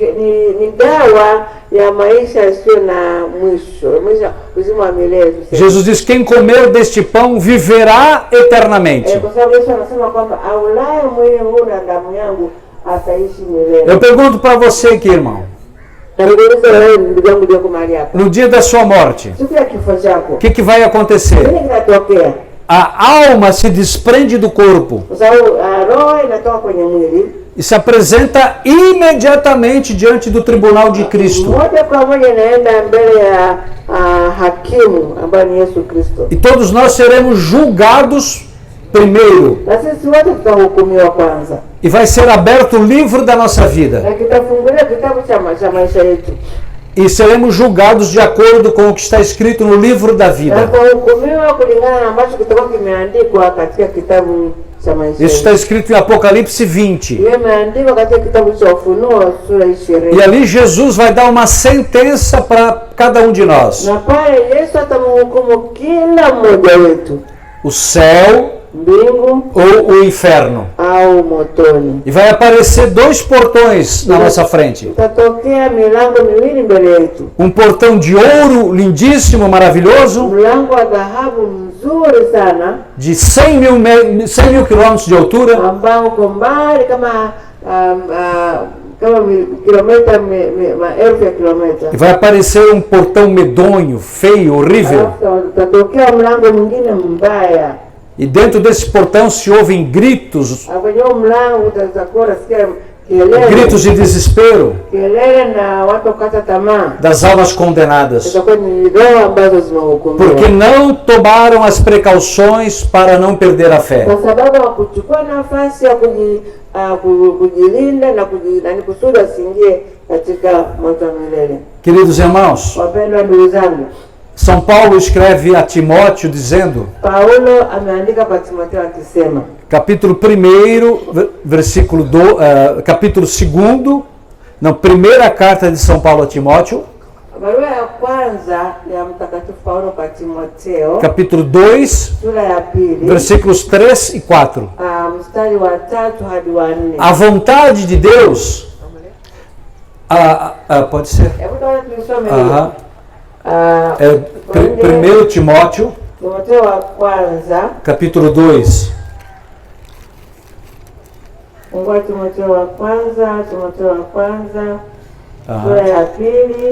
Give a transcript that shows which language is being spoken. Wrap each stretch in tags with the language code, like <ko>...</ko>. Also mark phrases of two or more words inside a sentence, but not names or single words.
<pt>Jesus diz: quem comer deste pão viverá eternamente. Eu pergunto para você aqui, irmão.</pt> <sw>Nikuulize wewe ndugu yangu ulioko mahali hapa.</sw> <pt>no dia da sua morte,</pt> <sw>Siku ya kifo chako.</sw> <pt>o que vai acontecer?</pt> <sw>Nini kinatokea?</sw> <pt>A alma se desprende do corpo</pt> <sw>Kwa sababu roho inatoka kwenye mwili.</sw> <pt>e se apresenta imediatamente diante do tribunal de Cristo.</pt> <sw>Moja kwa moja inaenda mbele ya hakimu ambaye ni Yesu Kristo.</sw> <pt>E todos nós seremos julgados primeiro.</pt> <sw>Na sisi wote tutahukumiwa kwanza.</sw> <pt>E vai ser aberto o livro da nossa vida.</pt> <sw>Na kitafungulia kitabu cha maisha yetu.</sw> <pt>E seremos julgados de acordo com o que está escrito no livro da</pt> <sw>Na</sw> <pt>vida.</pt> <sw>kuhukumiwa kulingana na ambacho kitakuwa kimeandikwa katika kitabu cha maisha</sw> <pt>Isso está</pt> <sw>yetu.</sw> <pt>escrito em Apocalipse 20.</pt> <sw>Hiyo imeandikwa katika kitabu cha Ufunuo sura 20.</sw> <pt>E ali Jesus vai dar uma sentença para cada um de nós.</pt> <sw>Na pale Yesu atamhukumu kila mmoja wetu,</sw> <pt>O céu</pt> <sw>mbingu</sw> <pt>ou o inferno.</pt> <sw>au motoni.</sw> <pt>E vai aparecer dois portões na nossa frente.</pt> <sw>Itatokea milango miwili mbele yetu.</sw> <pt>Um portão de ouro lindíssimo, maravilhoso,</pt> <sw>Mlango wa dhahabu mzuri sana</sw> <pt>de 100 mil quilômetros de altura.</pt> <sw>ambao uko mbali kama kilomita maelfu ya kilomita.</sw> <pt>E vai aparecer um portão medonho, feio, horrível.</pt> <sw>Alafu utatokea mlango mwingine mbaya.</sw> <pt>E dentro desse portão se ouvem gritos,</pt> <sw>Kwenye huo mlango utakuwa unasikia kelele,</sw> <pt>gritos de desespero</pt> <sw>kelele na watu kukata tamaa.</sw> <pt>das almas condenadas.</pt> <sw>Itakuwa ni roho ambazo zimehukumiwa</sw> <pt>Porque não tomaram as precauções para não perder a fé.</pt> <sw>kwa sababu hawakuchukua nafasi ya kujilinda na kusudi asiingie katika moto wa milele.</sw> <pt>Queridos irmãos,</pt> <sw>Wapendwa ndugu zangu,</sw> <pt>São Paulo escreve a Timóteo dizendo,</pt> <sw>Paulo ameandika kwa Timotheo akisema,</sw> <pt>capítulo 1, versículo capítulo 2, não, primeira carta de São Paulo a Timóteo,</pt> <sw>barua ya kwanza ya mtakatifu Paulo kwa Timotheo,</sw> <pt>capítulo 2,</pt> <sw>sura ya pili,</sw> <pt>versículos 3 e 4.</pt> <sw>mstari wa 3 hadi wa 4.</sw> <pt>A vontade de Deus, pode ser?</pt> <sw>Hebu tuone tulisome Aham. hiyo.</sw> <pt>É, 1 Timóteo,</pt> <sw>Timotheo wa kwanza,</sw> <pt>capítulo 2,</pt> <sw>fungua Timotheo wa kwanza, sura Aham. ya pili,</sw>